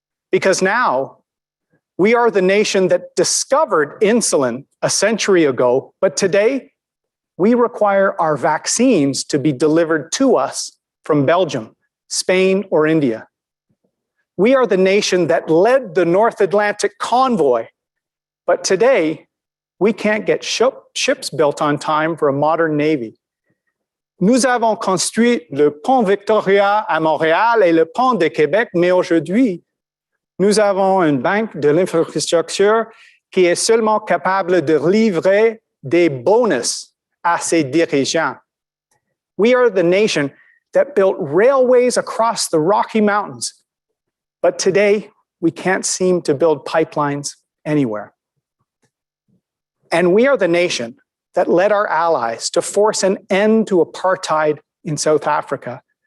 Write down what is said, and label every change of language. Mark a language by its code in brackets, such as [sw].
[en] Because now we are the nation that discovered insulin a century ago, but today we require our vaccines to be delivered to us from Belgium, Spain, or India. We are the nation that led the North Atlantic convoy, but today we can't get ships built on time for a modern navy. [fr] Nous avons construit le pont Victoria à Montréal et le pont de Québec, mais aujourd'hui, nous avons une banque de l'infrastructure qui est seulement capable de livrer des bonus à ses dirigeants. [en] We are the nation that built railways across the Rocky Mountains, but today we can't seem to build pipelines anywhere. And we are the nation that led our allies to force an end to apartheid in South Africa.